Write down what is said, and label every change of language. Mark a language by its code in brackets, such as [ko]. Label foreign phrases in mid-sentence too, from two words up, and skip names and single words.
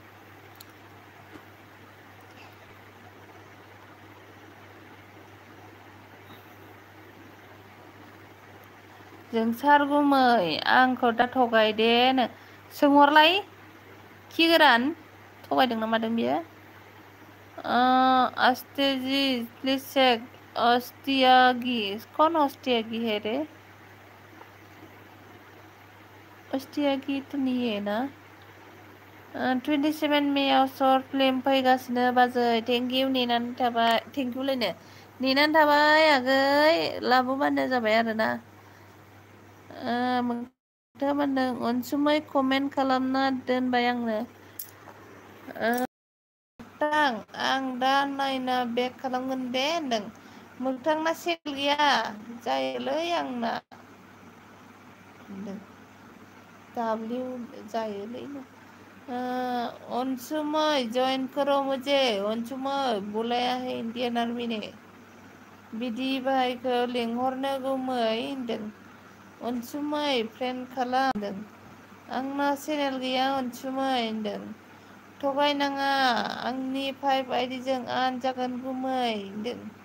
[brx] जोंसार गुमै आंखौ दा थगायदेनो सोंहरलाय खि गोरान थगायदों ना मादों बियो [hi] अस्तेजी प्लीज चेक अस्टियागी कौन अस्टियागी है रे अस्टियागी तो नहीं है ना [brx] 27 मेआव [en] short film [brx] फैगासिनो बाजै [en] thank you [brx] नेनानै थाबाय [en] thank you [brx] लायनो नेनानै थाबाय आगै लाबोबानो जाबाय आरोना मोनदों अनसुमै कमेन्ट खालामना दोनबाय आंनो आं दा नायना बेक खालामगोन दे होनदों मोगथांना सेल गैया जायोलै आंना दाब्लिउ जायोलै [hi] अंशुमय ज्वाइन करो मुझे अंशुमय बुलाया है इंडियन आर्मी ने [brx] बिदि भाइखौ लेंहरनो गुमै होनदों अनसुमै फ्रेन्ड खालामदों आंना चेनेल गैया अनसुमै होनदों थगायनाङा आंनि 5 आइडिजों आन जागोन गुमै होनदों